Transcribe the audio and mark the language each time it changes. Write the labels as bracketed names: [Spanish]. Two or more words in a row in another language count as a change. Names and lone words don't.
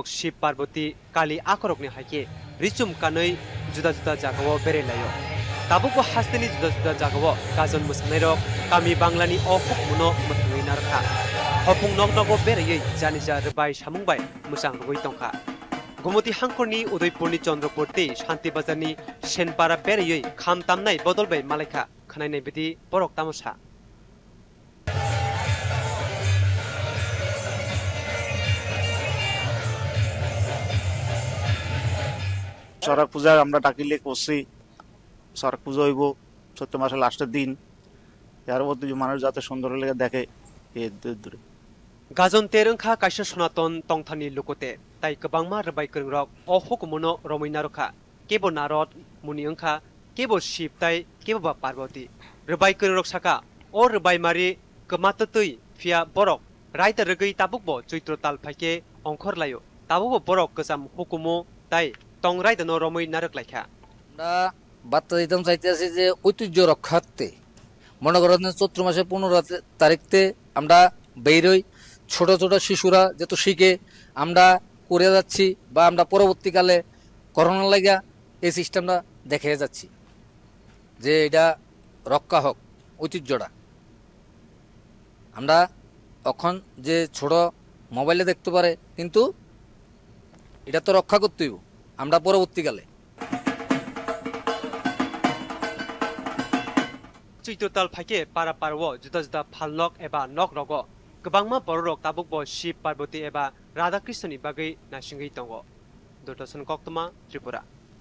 [Kok Borok] शिब पार्वती काली आखरकनि हायके रिचुम कानै जुदा जुदा जागाव बेरेलायो ताबुक हास्तेनि जुदा जुदा जागाव गाजन मोसानाय रक कामि बांलानि अखुक मुनो मोथङै नारखा हपुं नग नग बेरेयै जानिजा रबाय सामुंबाय मोजां रुबै दंखा गुमति हांखरनि उदयपुरनि चंद्रपुरति शांति बाजारनि सेनपारा बेरेयै खाम तामनाय बदलबाय मालायखा खोनायनाय बिदि बरक तामसा [Bangla] সড়ক পূজা আমরা ডাকিলে করছি সড়ক পূজা হইব চৈত্র মাসের লাস্টের দিন এর মধ্যে মানুষ যাতে সুন্দর লেগে দেখে এই দূরে [Kok Borok] गाजन तेरंखा कायसा सनातन तंथानि लुकोते ताई गोबांमा रबाय रक अहक मुनो रमैना रखा केबो नारद मुनि अंखा केबो शिब ताई केबो बा पार्वती रबाय रक साका ओ रबाय मारि गमाततै फिया बरक रायता रगै ताबुकबो चैत्र ताल फाइके अंखर लायो ताबुकबो बरक गोजाम हुकुमो ताई तंग रायदानो रमै नारक लायखा [Bangla] আমরা বার্তা দিতাম চাইতেছি যে ঐতিহ্য রক্ষার্থে মনে করেন চৈত্র মাসে 15 তারিখতে আমরা বেরোই ছোট ছোট শিশুরা যেহেতু শিখে আমরা করে যাচ্ছি বা আমরা পরবর্তীকালে করোনা লাগা এই সিস্টেমটা দেখে যাচ্ছি যে এটা রক্ষা হোক ঐতিহ্যটা আমরা এখন যে ছোট মোবাইলে দেখতে পারে কিন্তু এটা তো রক্ষা করতে হইব আমরা পরবর্তীকালে [Kok Borok] चैत्रताल फाइके पारा पारव जुदा जुदा फालनक एबा नक रग गोबांमा बररक ताबुकबो शिब पार्वती एबा राधा कृष्णनि बागै नासिंगै दङ दूरदर्शन कक्तमा त्रिपुरा।